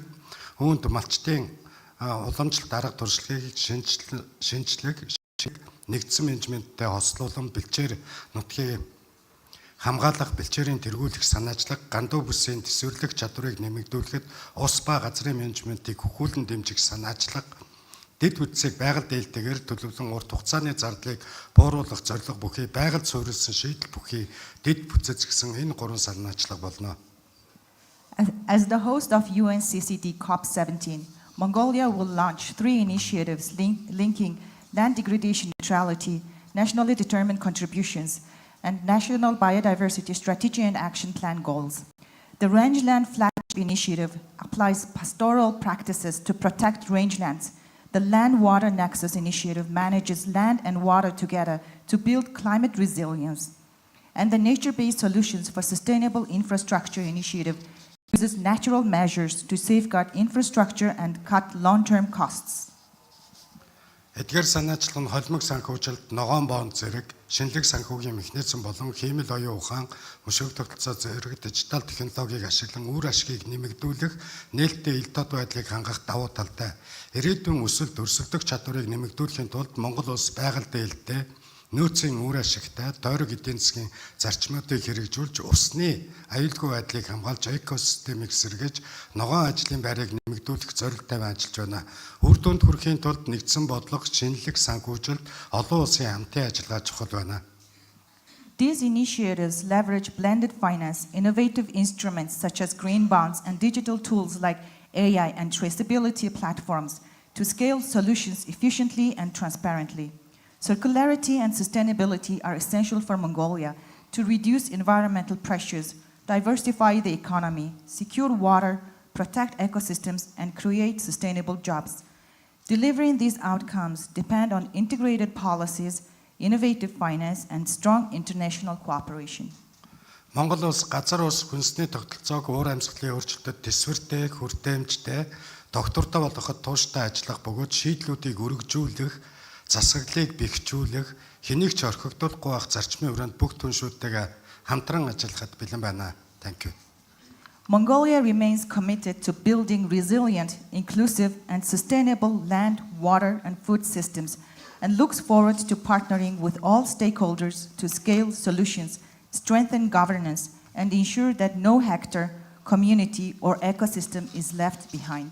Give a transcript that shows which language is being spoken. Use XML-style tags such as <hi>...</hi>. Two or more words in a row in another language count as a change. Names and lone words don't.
<mn>Үүнд малчтын уламжлалт арга туршлагыг шинжлэх, нэгдсэн менежменттэй хослуулан бэлчээр нутгийн хамгаалах, бэлчээрийн тэргүүлэх санаачлаг, гандуу бүсийн төсвөрлөх чадварыг нэмэгдүүлэхэд ус ба газрын менежментийг хөхүүлэн дэмжих санаачлаг, дэд бүтцийг байгаль дээлтэйгээр төлөвлөн урт хугацааны зардлыг бууруулах зорилго бүхий, байгальд суурилсан шийдэл бүхий, дэд бүтцэц гэсэн энэ 3 санаачлаг болно.</mn> <en>As the host of UNCCD COP17, Mongolia will launch 3 initiatives linking land degradation neutrality, nationally determined contributions, and National Biodiversity Strategy and Action Plan goals. The Rangeland Flagship Initiative applies pastoral practices to protect rangelands. The Land Water Nexus Initiative manages land and water together to build climate resilience. And the Nature-Based Solutions for Sustainable Infrastructure Initiative uses natural measures to safeguard infrastructure and cut long-term costs.</en> <mn>Эдгээр санаачлал нь холимог санхүүжилт, ногоон боон зэрэг, шинэлэг санхүүгийн механизм болон хиймэл оюун ухаан, мөшөг тогтолцоо зэрэг дижитал технологиг ашиглан үр ашгийг нэмэгдүүлэх, нээлттэй ил дод байдлыг хангах давуу талтай. Ирээдүйн өсөлт өрсөлдөх чадварыг нэмэгдүүлэхийн тулд Монгол улс байгаль дээлтэй, нөөцийн үр ашигтай, тойрог эдийн засгийн зарчмуудыг хэрэгжүүлж, усны аюулгүй байдлыг хамгаалж, экосистемийг сэргээж, ногоон ажлын байрыг нэмэгдүүлэх зорилттой ажиллаж байна. Үр дүнд хүрэхийн тулд нэгдсэн бодлого, шинэлэг санхүүжилт, олон улсын хамтын ажиллагаа чухал байна.</mn> <en>These initiatives leverage blended finance, innovative instruments such as green bonds, and digital tools like AI and traceability platforms to scale solutions efficiently and transparently. Circularity and sustainability are essential for Mongolia to reduce environmental pressures, diversify the economy, secure water, protect ecosystems, and create sustainable jobs. Delivering these outcomes depend on integrated policies, innovative finance, and strong international cooperation.</en> <mn>Монгол улс газар ус хүнсний тогтолцоог уур амьсгалын өөрчлөлтөд төсвөртэй, хүртээмжтэй, доктортой болгоход тууштай ажиллах бөгөөд шийдлүүдийг өргөжүүлэх, засаглалыг бэхжүүлэх, хэнийг ч орхигдуулахгүй байх зарчмын хүрээнд бүх түншүүдтэйгээ хамтран ажиллахад бэлэн байна.</mn> <en>Thank you. Mongolia remains committed to building resilient, inclusive, and sustainable land, water, and food systems, and looks forward to partnering with all stakeholders to scale solutions, strengthen governance, and ensure that no hectare, community, or ecosystem is left behind.</en>